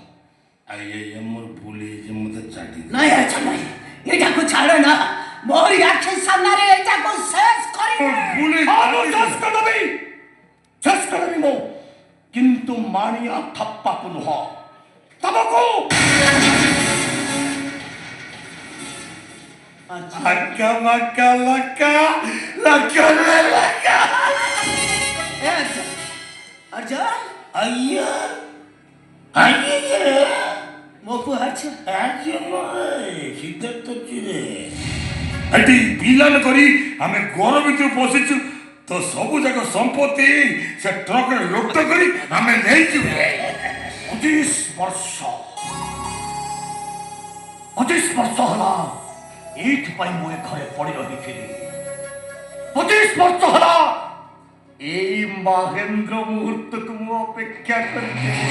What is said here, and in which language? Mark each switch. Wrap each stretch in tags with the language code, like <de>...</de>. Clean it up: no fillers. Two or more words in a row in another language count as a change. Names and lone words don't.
<or>ଆଇ ମୋର ଭୁଲ ହେଇଛି ମୋତେ ଚାଟି ନାଇଁ ଆଚ୍ଛା ନାଇଁ ଏଇଟାକୁ ଛାଡ଼ ନା ମୋରି ଆଖି ସାମ୍ନାରେ ଏଇଟାକୁ ଶେଷ କରିବି ଶେଷ କରିଦେବି ମୁଁ କିନ୍ତୁ ମାଣିଆ ଥପ୍ପାକୁ ନୁହଁ ତମକୁ Laka laka laka laka laka. अर्जुन ଅୟ୍ୟା। ଅୟ୍ୟା. ମୋ ପୁଅ ଆଚ୍ଛା ଅୟ୍ୟା ମାଇ। ସିଦ୍ଧାର୍ଥ ଚିରେ। ଅତି ପିଲାଣ କରି ଆମେ ଘର ଭିତର ବସିଛୁ ତ ସବୁ ଯାକ ସମ୍ପତ୍ତି ସେ ଟ୍ରକରେ ଲୋଡ କରି ଆମେ ନେଇଛୁ 25 ବର୍ଷ ହେଲା ଏଇଥିପାଇଁ ମୁଁ ଏ ଘରେ ପଡ଼ି ରହିଥିଲି 25 ବର୍ଷ ହେଲା ଏଇ ମହେନ୍ଦ୍ର ମୁହୂର୍ତ୍ତକୁ ମୁଁ ଅପେକ୍ଷା କରିଥିଲି</or>